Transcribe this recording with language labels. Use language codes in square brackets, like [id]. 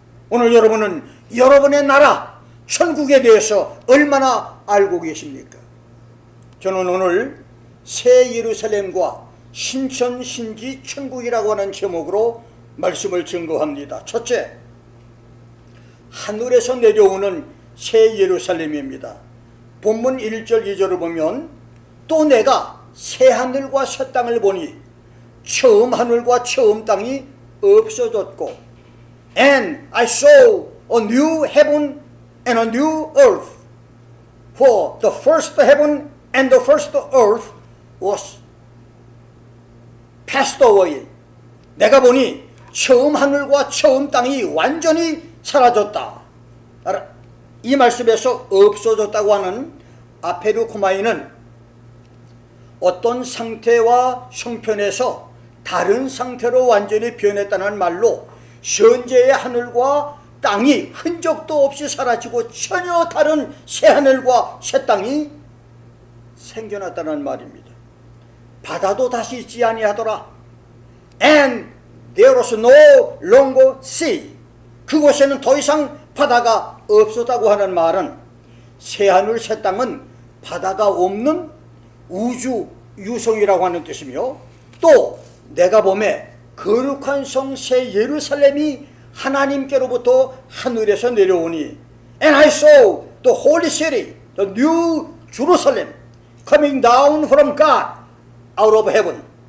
[ko] 오늘 여러분은 여러분의 나라 천국에 대해서 얼마나 알고 계십니까? 저는 오늘 새 예루살렘과 신천 신지 천국이라고 하는 제목으로 말씀을 증거합니다. 첫째, 하늘에서 내려오는 새 예루살렘입니다. 본문 1절 2절을 보면 또 내가 새 하늘과 새 땅을 보니 처음 하늘과 처음 땅이 없어졌고, [en] And I saw a new heaven and a new earth, for the first heaven and the first earth was passed away. [ko] 내가 보니 처음 하늘과 처음 땅이 완전히 사라졌다. 이 말씀에서 없어졌다고 하는 아페르코마이는 어떤 상태와 형편에서 다른 상태로 완전히 변했다는 말로 현재의 하늘과 땅이 흔적도 없이 사라지고 전혀 다른 새 하늘과 새 땅이 생겨났다는 말입니다. 바다도 다시 있지 아니하더라. [en] And there was no longer sea. [ko] 그곳에는 더 이상 바다가 없었다고 하는 말은 새 하늘 새 땅은 바다가 없는 우주 유성이라고 하는 뜻이며, 또 내가 보매 거룩한 성 새 예루살렘이 하나님께로부터 하늘에서 내려오니 [en] And I saw the holy city, the new Jerusalem coming down from God out of heaven.